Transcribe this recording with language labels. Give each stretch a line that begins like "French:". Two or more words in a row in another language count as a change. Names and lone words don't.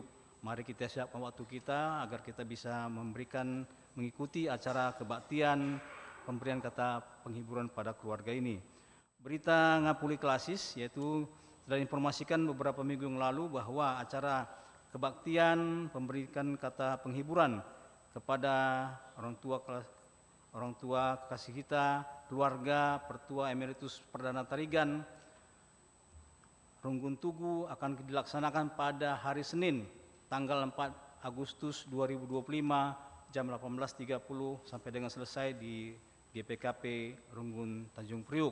Indonesian: Mari kita siapkan waktu kita agar kita bisa mengikuti acara kebaktian pemberian kata penghiburan pada keluarga ini. Berita ngapuli klasis yaitu telah informasikan beberapa minggu yang lalu bahwa acara kebaktian pemberikan kata penghiburan kepada orang tua kasih kita, keluarga Pertua Emeritus Perdana Tarigan Runggun Tugu akan dilaksanakan pada hari Senin tanggal 4 Agustus 2025 jam 18.30 sampai dengan selesai di GPKP Runggun Tanjung Priuk.